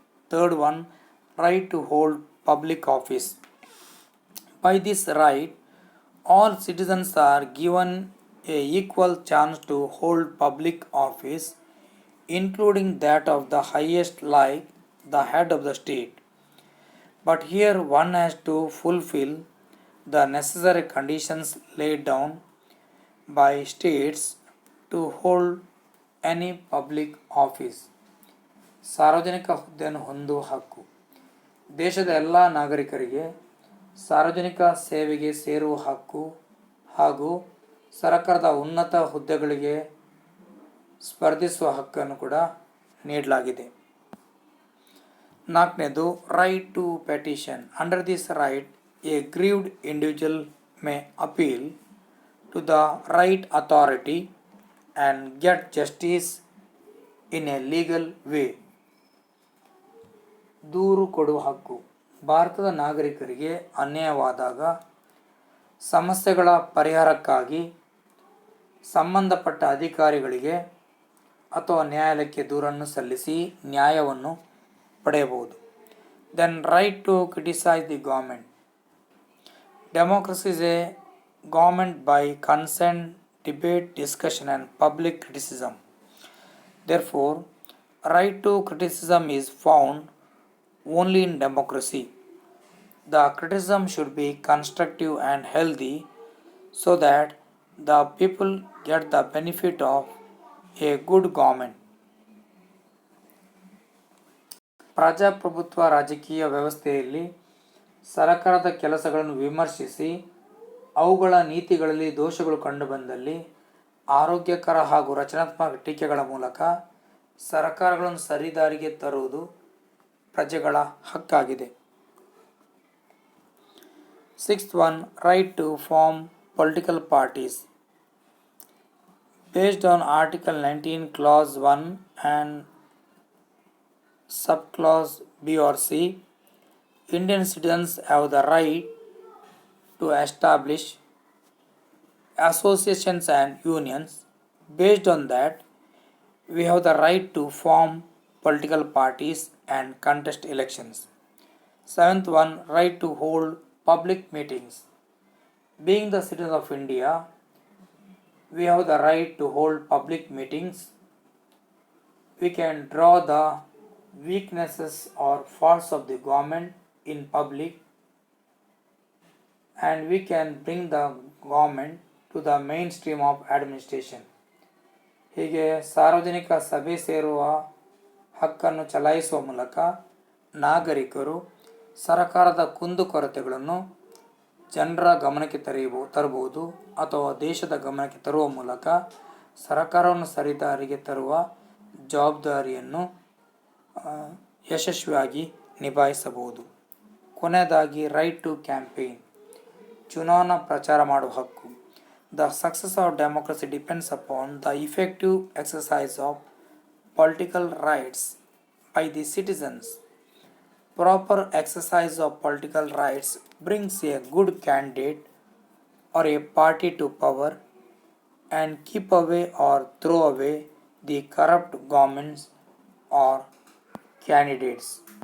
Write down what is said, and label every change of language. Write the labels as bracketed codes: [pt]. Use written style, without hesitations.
[en] Third one, right to hold public office. By this right all citizens are given a equal chance to hold public office, including that of the highest like the head of the state. But here one has to fulfill the necessary conditions laid down by states to hold any public office. [kn] ಸಾರ್ವಜನಿಕ ಹುದ್ದೆಯನ್ನು ಹೊಂದುವ ಹಕ್ಕು. ದೇಶದ ಎಲ್ಲ ನಾಗರಿಕರಿಗೆ ಸಾರ್ವಜನಿಕ ಸೇವೆಗೆ ಸೇರುವ ಹಕ್ಕು ಹಾಗೂ ಸರ್ಕಾರದ ಉನ್ನತ ಹುದ್ದೆಗಳಿಗೆ ಸ್ಪರ್ಧಿಸುವ ಹಕ್ಕನ್ನು ಕೂಡ ನೀಡಲಾಗಿದೆ. [en] 4ನೇದು, right to petition. Under this right a grieved individual may appeal to the right authority and get justice in a legal way. [kn] ದೂರು ಕೊಡುವ ಹಕ್ಕು. ಭಾರತದ ನಾಗರಿಕರಿಗೆ ಅನ್ಯಾಯವಾದಾಗ ಸಮಸ್ಯೆಗಳ ಪರಿಹಾರಕ್ಕಾಗಿ ಸಂಬಂಧಪಟ್ಟ ಅಧಿಕಾರಿಗಳಿಗೆ ಅಥವಾ ನ್ಯಾಯಾಲಯಕ್ಕೆ ದೂರನ್ನು ಸಲ್ಲಿಸಿ ನ್ಯಾಯವನ್ನು ಪಡೆಯಬಹುದು. [en] Then right to criticise the government. Democracy is a government by consent, debate, discussion and public criticism. Therefore, right to criticism is found only in democracy. The criticism should be constructive and healthy so that the people get the benefit of a good government. [kn] ಪ್ರಜಾಪ್ರಭುತ್ವ ರಾಜಕೀಯ ವ್ಯವಸ್ಥೆಯಲ್ಲಿ ಸರ್ಕಾರದ ಕೆಲಸಗಳನ್ನು ವಿಮರ್ಶಿಸಿ ಅವುಗಳ ನೀತಿಗಳಲ್ಲಿ ದೋಷಗಳು ಕಂಡುಬಂದಲ್ಲಿ ಆರೋಗ್ಯಕರ ಹಾಗೂ ರಚನಾತ್ಮಕ ಟೀಕೆಗಳ ಮೂಲಕ ಸರ್ಕಾರಗಳನ್ನು ಸರಿದಾರಿಗೆ ತರುವುದು ಪ್ರಜೆಗಳ ಹಕ್ಕಾಗಿದೆ. [en] 6th one, right to form political parties. Based on Article 19 Clause 1 and Subclause B or C, Indian citizens have the right to establish associations and unions. Based on that, we have the right to form political parties and contest elections. 7th one, right to hold public meetings. Being the citizens of India, we have the right to hold public meetings. We can draw the weaknesses or faults of the government in public, and we can bring the government to the mainstream of administration. [kn] ಹೀಗೆ ಸಾರ್ವಜನಿಕ ಸಭೆ ಸೇರುವ ಹಕ್ಕನ್ನು ಚಲಾಯಿಸುವ ಮೂಲಕ ನಾಗರಿಕರು ಸರ್ಕಾರದ ಕುಂದುಕೊರತೆಗಳನ್ನು ಜನರ ಗಮನಕ್ಕೆ ತರಬಹುದು ಅಥವಾ ದೇಶದ ಗಮನಕ್ಕೆ ತರುವ ಮೂಲಕ ಸರ್ಕಾರವನ್ನು ಸರಿದಾರಿಗೆ ತರುವ ಜವಾಬ್ದಾರಿಯನ್ನು ಯಶಸ್ವಿಯಾಗಿ ನಿಭಾಯಿಸಬಹುದು. ಕೊನೆಯದಾಗಿ [en] right to campaign, [kn] ಚುನಾವಣಾ ಪ್ರಚಾರ ಮಾಡುವ ಹಕ್ಕು. [en] The success of democracy depends upon the effective exercise of political rights by the citizens. Proper exercise of political rights brings a good candidate or a party to power and keep away or throw away the corrupt governments or candidates.